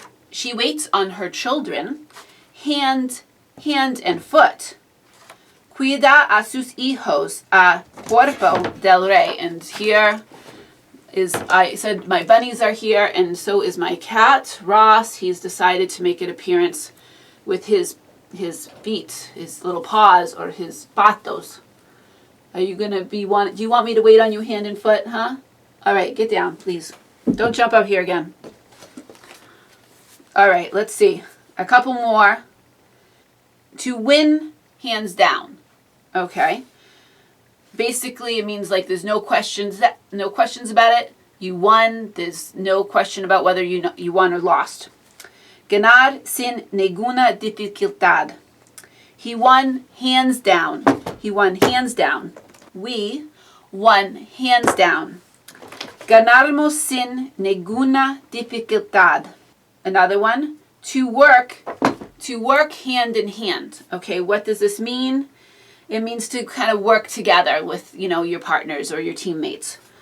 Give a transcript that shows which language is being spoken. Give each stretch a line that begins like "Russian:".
English: She waits on her children, hand and foot.
Spanish: Cuida a sus hijos a cuerpo del rey.
English: And here is, I said my bunnies are here, and so is my cat, Ross. He's decided to make an appearance with his feet, his little paws, or his patos. Are you going to do you want me to wait on you hand and foot, huh? All right, get down, please. Don't jump up here again. All right, let's see. A couple more. To win, hands down. Okay. Basically, it means like there's no questions about it. You won. There's no question about whether you won or lost.
Spanish: Ganar sin ninguna dificultad.
English: He won hands down. He won hands down. We won hands down.
Spanish: Ganarmos sin ninguna dificultad.
English: Another one, to work hand in hand. Okay, what does this mean? It means to kind of work together with, your partners or your teammates.